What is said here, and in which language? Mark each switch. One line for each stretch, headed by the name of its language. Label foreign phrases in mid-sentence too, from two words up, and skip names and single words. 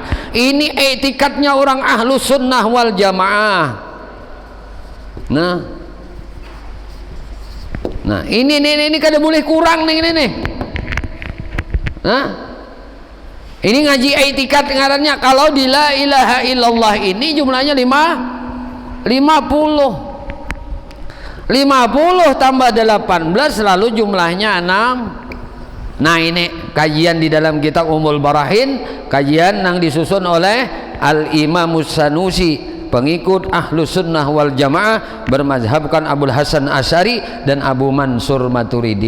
Banjar: Ini etikatnya orang
Arabic: أهل السنة والجماعة.
Banjar: Nah ini kada boleh kurang nih. Nah, ini ngaji etikat ngarannya. Kalau di
Arabic: لا إله إلا الله
Banjar: ini jumlahnya 50 tambah 18 lalu jumlahnya Nah ini kajian di dalam kitab Ummul Barahin, kajian yang disusun oleh Al-Imam Sanusi, pengikut
Arabic: أهل السنة والجماعة,
Banjar: bermazhabkan Abul Hasan Asy'ari dan Abu Mansur Maturidi.